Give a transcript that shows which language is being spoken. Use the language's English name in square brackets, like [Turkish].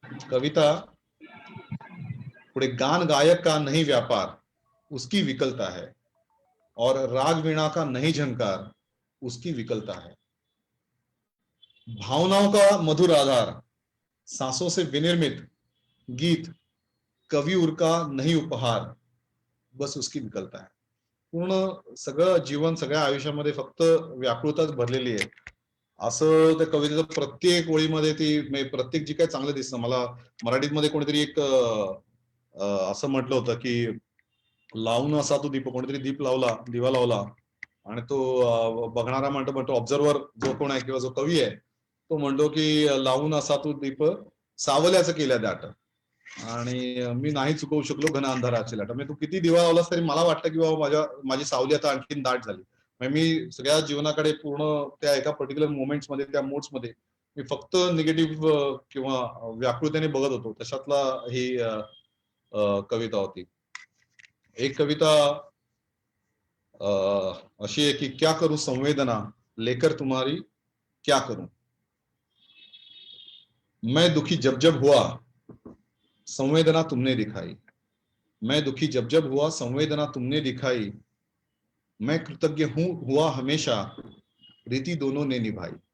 [Marathi] कविता पुढे [Hindi] गान गायक का नहीं व्यापार उसकी विकलता है, और राग वीणा का नहीं झंकार उसकी विकलता है. भावनाओं का मधुर आधार सांसों से विनिर्मित गीत कवी उर का नहीं उपहार बस उसकी विकलता है. [Marathi] पूर्ण सगळं जीवन सगळ्या आयुष्यामध्ये फक्त व्याकुळताच भरलेली आहे असं त्या कवितेचं प्रत्येक ओळीमध्ये ती प्रत्येक जी काय चांगलं दिसतं. मला मराठीमध्ये कोणीतरी एक असं म्हटलं होतं की लावून असा तो दीप, कोणीतरी दिवा लावला आणि तो बघणारा म्हणतो ऑब्झर्वर जो कोण आहे किंवा जो कवी आहे तो म्हणतो की लावून असा तो दीप सावल्याचं केल्या दाट, आणि मी नाही चुकवू शकलो घन अंधाराची लाट. म्हणजे तू किती दिवा लावलास तरी मला वाटतं की बाबा माझी सावली आता आणखीन दाट झाली. म्हणजे मी सगळ्या जीवनाकडे पूर्ण त्या एका पर्टिक्युलर मोमेंट्स मध्ये त्या मोड्स मध्ये मी फक्त निगेटिव्ह किंवा व्याकुळतेने बघत होतो. तशातला ही कविता होती. एक कविता अशी आहे की [Hindi] क्या करूं संवेदना लेकर तुम्हारी क्या करूं, मैं दुखी जब जब हुआ संवेदना तुमने दिखाई, मैं दुखी जब जब हुआ संवेदना तुमने दिखाई, मैं कृतज्ञ हुआ हमेशा रीति दोनों ने निभाई,